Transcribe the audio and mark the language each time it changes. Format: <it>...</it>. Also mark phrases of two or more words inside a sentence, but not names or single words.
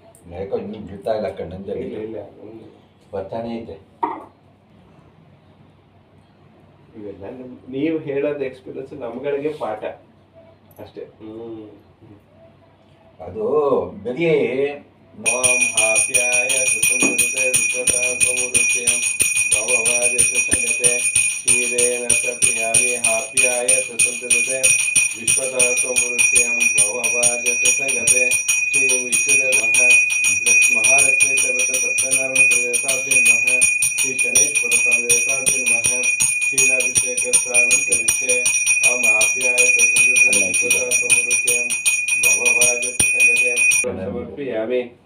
<kn>ಯಾಕೋ ಇನ್ನೂ ಬಿಡ್ತಾ ಇಲ್ಲ ಕಣ್ಣಂಜಲ್ಲಿ. ಇಲ್ಲ ಬರ್ತಾನೆ ಐತೆ. ಇವೆಲ್ಲ ನೀವು ಹೇಳೋದು ಎಕ್ಸ್ಪೀರಿಯನ್ಸ್ ನಮ್ಗಳಿಗೆ ಪಾಠ ಅಷ್ಟೇ. ಅದು ಬರೀ</kn> <sa>ಮಾಂ ಹಾಪ್ಯಾಯ ಸುಸಂಸ್ಕೃತೆ ವಿಶ್ವತಾತ್ಮೂರುಚ್ಯಂ ಭವವಾದಿತ ಸಂಗತೆ ಕ್ಷೀರೇಣ ಸಪ್ಯಾಮಿ ಹಾಪ್ಯಾಯ ಸುಸಂಸ್ಕೃತೆ ವಿಶ್ವತಾತ್ಮೂರುಚ್ಯಂ ಭವವಾದಿತ ಸಂಗತೆ ಶ್ರೀ ವಿಶ್ವದೇವ ಮಹಾಲಕ್ಷ್ಮೀ ದೇವತಾ ಸತ್ಯನಾರಾಯಣ ದೇವತಾಭ್ಯ ನಮಃ ಶ್ರೀ ಶನೇಶ್ವರ ದೇವತಾಭ್ಯ ನಮಃ ಕ್ಷೀರಾಭಿಷೇಕ ಸ್ನಾನಂ ಕರಿಷ್ಯೆ ಮಾಂ ಹಾಪ್ಯಾಯ ಸುಸಂಸ್ಕೃತೆ ವಿಶ್ವತಾತ್ಮೂರುಚ್ಯಂ ಭವವಾದಿತ ಸಂಗತೆ ಸಮರ್ಪಯಾಮಿ.</sa>